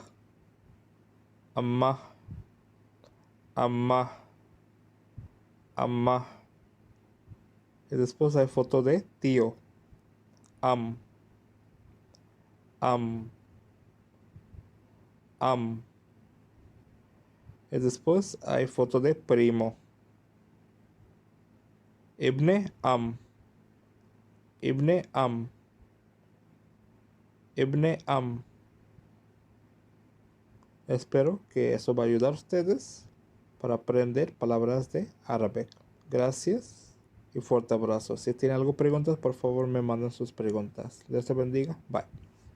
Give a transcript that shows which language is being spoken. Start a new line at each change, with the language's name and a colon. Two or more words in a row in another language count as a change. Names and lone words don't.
Arabic: عمة، عمة، عمة.
Spanish: Y después hay foto de tío.
Arabic: عم، عم، عم.
Spanish: Y después hay foto de primo.
Arabic: ابن عم، ابن عم، ابن عم.
Spanish: Espero que eso va a ayudar a ustedes para aprender palabras de árabe. Gracias y fuerte abrazo. Si tienen algo preguntas, por favor me mandan sus preguntas. Dios te bendiga. Bye.